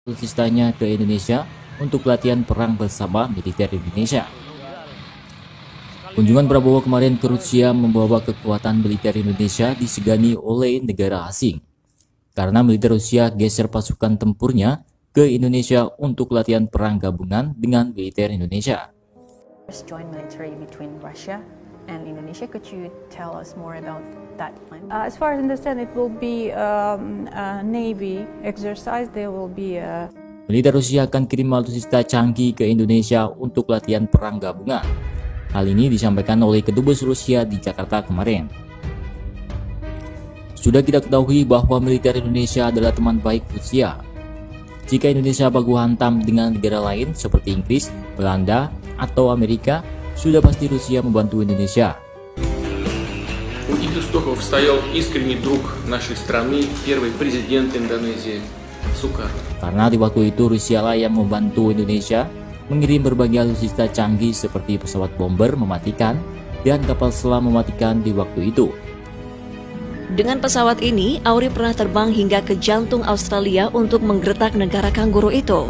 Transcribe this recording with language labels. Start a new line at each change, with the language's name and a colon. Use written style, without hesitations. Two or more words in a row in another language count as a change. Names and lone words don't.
Indonesian: alutsistanya ke Indonesia untuk latihan perang bersama militer Indonesia. Kunjungan Prabowo kemarin ke Rusia membawa kekuatan militer Indonesia disegani oleh negara asing, karena militer Rusia geser pasukan tempurnya ke Indonesia untuk latihan perang gabungan dengan militer Indonesia.
English: Joint military between Russia and Indonesia. Could you tell us more about that plan? As far as I understand, it will be a Navy exercise. There will be a...
Indonesian: Militer Rusia akan kirim alutsista canggih ke Indonesia untuk latihan perang gabungan. Hal ini disampaikan oleh Kedubes Rusia di Jakarta kemarin. Sudah kita ketahui bahwa militer Indonesia adalah teman baik Rusia. Jika Indonesia baku hantam dengan negara lain seperti Inggris, Belanda, atau Amerika, sudah pasti Rusia membantu Indonesia.
Russian: У этих истоков стоял искренний друг нашей страны, первый президент Индонезии Сукарно.
Indonesian: Karena di waktu itu Rusia lah yang membantu Indonesia mengirim berbagai alutsista canggih seperti pesawat bomber mematikan dan kapal selam mematikan di waktu itu. Dengan pesawat ini, Auri pernah terbang hingga ke jantung Australia untuk menggertak negara kanguru itu.